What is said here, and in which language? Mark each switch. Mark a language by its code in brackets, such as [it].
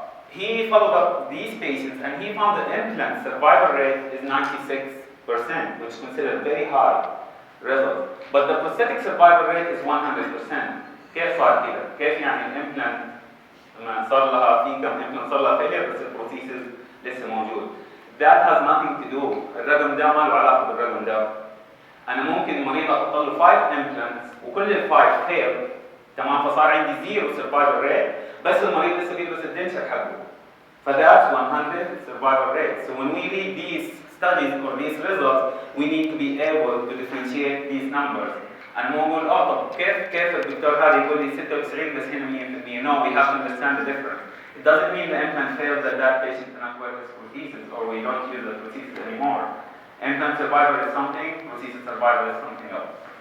[en] He followed up these patients and he found the implant survival rate is 96%, which is considered very high result. But the prosthetic survival rate is 100%. [ar] كيف صار كده؟ كيف يعني الإمبلانت لما صار لها في كم إمبلانت صار لها failure بس البروثيسز لسه موجود. [en] That has nothing to do. [ar] الرقم ده ما له علاقة بالرقم ده. أنا ممكن المريض أحط له 5 implants وكل ال 5 fail. تمام فصار عندي 0 survival rate بس المريض لسه بيلبس الدنشر حقه. [en] فذات's 100 survival rate. So when we read these studies or these results, we need to be able to differentiate these numbers. [ar] أنا مو أقول طب كيف الدكتور هذا يقول لي 96 بس هنا 100%. [en] No, we have to understand the difference. It doesn't mean the implant fails that patient cannot wear his prosthesis or we don't use the prosthesis anymore. Implant survival is something, prosthesis survival is something else.